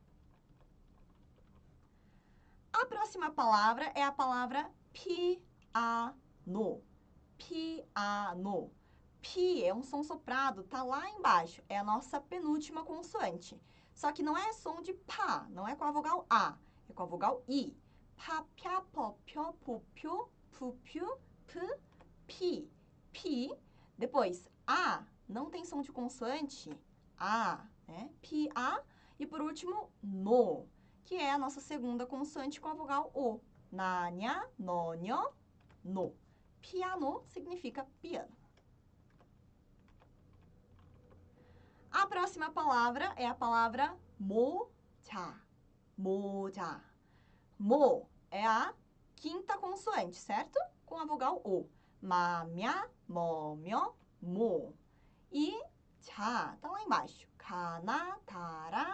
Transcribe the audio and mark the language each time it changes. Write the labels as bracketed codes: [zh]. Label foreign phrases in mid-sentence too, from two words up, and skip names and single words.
[pt] A próxima palavra é a palavra piano. Piano. Pi é um som soprado, tá lá embaixo. É a nossa penúltima consoante. Só que não é som de pá, não é com a vogal A, é com a vogal I. [ja] Pá, pya, pó, pyo, pu, pyo, pu, pyo, pu, pi. Pi. [pt] Depois, A, não tem som de consoante. A, né? Pi, A. E por último, no, que é a nossa segunda consoante com a vogal O. [ja] Na, nha, no, nho, no. [pt] Piano significa piano. A próxima palavra é a palavra moja. Moja. Mo é a quinta consoante, certo? Com a vogal O. [ja] Ma, mya, mo, myo, mo. [pt] E ja, tá lá embaixo. Kana, ta,